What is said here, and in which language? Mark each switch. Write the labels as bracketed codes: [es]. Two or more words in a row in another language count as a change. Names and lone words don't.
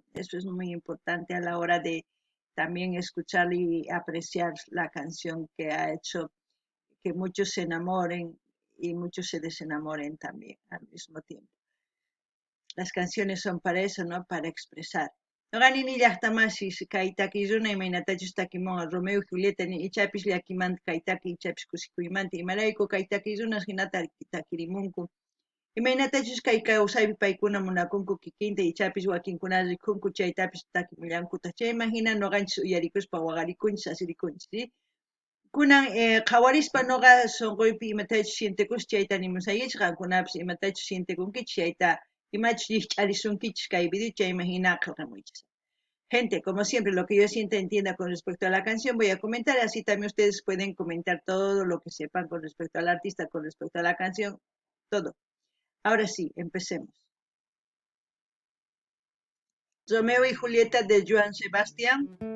[es] Eso es muy importante a la hora de también escuchar y apreciar la canción que ha hecho que muchos se enamoren y muchos se desenamoren también al mismo tiempo. Las canciones son para eso, ¿no? Para expresar. [qu] Noqanini llaqtamasis kay takiyuna imaynatachus takimon Romeo y Julieta ni ichapis llakimanta kay taki ichapis kusikuymanta imarayku kay takiyunas hinata takirimunku imaynatachus kay kawsaypi paykuna munakunku kikinta ichapis wakinkuna rikunku chaytapis takimullankuta chayman hina noqanchis uyarikuspa waqarikunchis asirikunchis, ¿sí? Kunan qhawarispa noqa sunquypi imatachus sientikush chayta nimusaykichis qankunapis imatachus sientikunkichis chayta imachus llich'arisunkichis kay video chayman hina qillqamuychis. [es] Gente, como siempre, lo que yo sienta entienda con respecto a la canción, voy a comentar, así también ustedes pueden comentar todo lo que sepan con respecto al artista, con respecto a la canción, todo. Ahora sí, empecemos. Romeo y Julieta de Joan Sebastián.